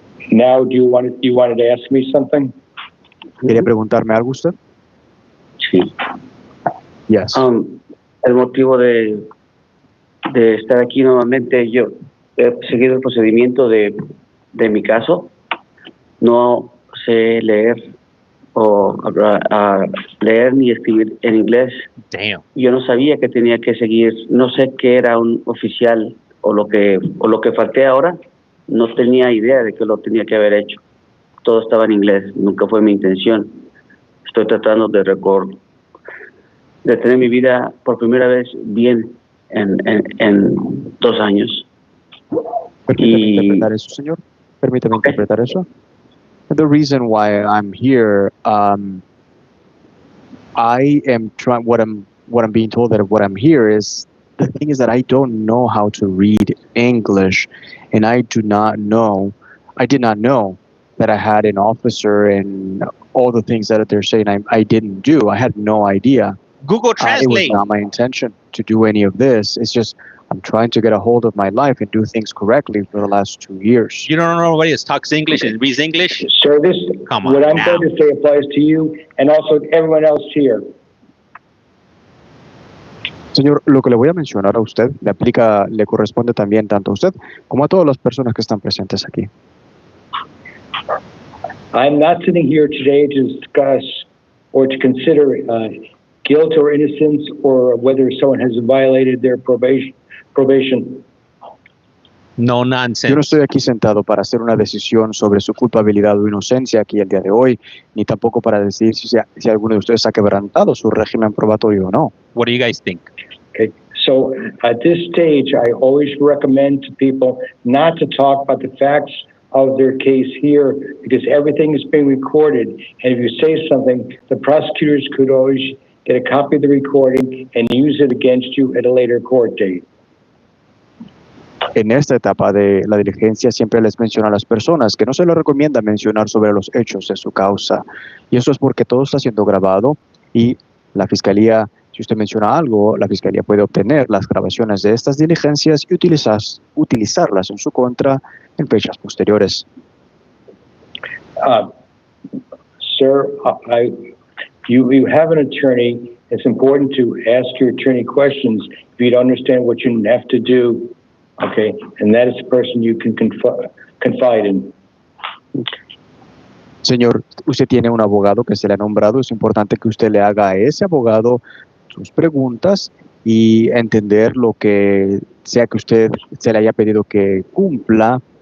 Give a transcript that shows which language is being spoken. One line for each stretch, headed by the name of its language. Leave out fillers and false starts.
English: Now, you wanted to ask me something?
Spanish: ¿Quería preguntarme algo usted? Sí.
English: Yes.
Spanish: El motivo de estar aquí nuevamente, yo he seguido el procedimiento de mi caso. No sé leer o leer ni escribir en inglés.
English: Damn.
Spanish: Yo no sabía que tenía que seguir, no sé qué era un oficial o lo que falté ahora. No tenía idea de que lo tenía que haber hecho. Todo estaba en inglés, nunca fue mi intención. Estoy tratando de tener mi vida por primera vez bien en 2 años. Permítame interpretar eso, señor. Permítame interpretar eso.
English: The reason why I'm here, I am trying. What I'm being told that what I'm here is, the thing is that I don't know how to read English, and I did not know that I had an officer and all the things that they're saying I didn't do. I had no idea. Google Translate. It was not my intention to do any of this. It's just I'm trying to get a hold of my life and do things correctly for the last 2 years. You don't know nobody that talks English and reads English? Sir, Come on what I'm now. going to say applies to you and also to everyone else here.
Spanish: Señor, lo que le voy a mencionar a usted le corresponde también tanto a usted como a todas las personas que están presentes aquí.
English: I'm not sitting here today to discuss or to consider guilt or innocence or whether someone has violated their probation.
Spanish: No
English: nonsense.
Spanish: estoy aquí sentado para hacer una decisión sobre su culpabilidad o inocencia aquí el día de hoy, ni tampoco para decir si alguno de ustedes ha quebrantado su régimen probatorio o no.
English: What do you guys think? Okay, so at this stage, I always recommend to people not to talk about the facts of their case here because everything is being recorded. And if you say something, the prosecutors could always get a copy of the recording and use it against you at a later court date.
Spanish: En esta etapa de la diligencia siempre les menciono a las personas que no se les recomienda mencionar sobre los hechos de su causa. Y eso es porque todo está siendo grabado y la fiscalía, si usted menciona algo, la fiscalía puede obtener las grabaciones de estas diligencias y utilizarlas en su contra en fechas posteriores.
English: Sir, you have an attorney. It's important to ask your attorney questions if you don't understand what you have to do. Okay, and that is the person you can confide in.
Spanish: Señor, usted tiene un abogado que se le ha nombrado. Es importante que usted le haga a ese abogado sus preguntas y entender lo que sea que usted se le haya pedido que cumpla.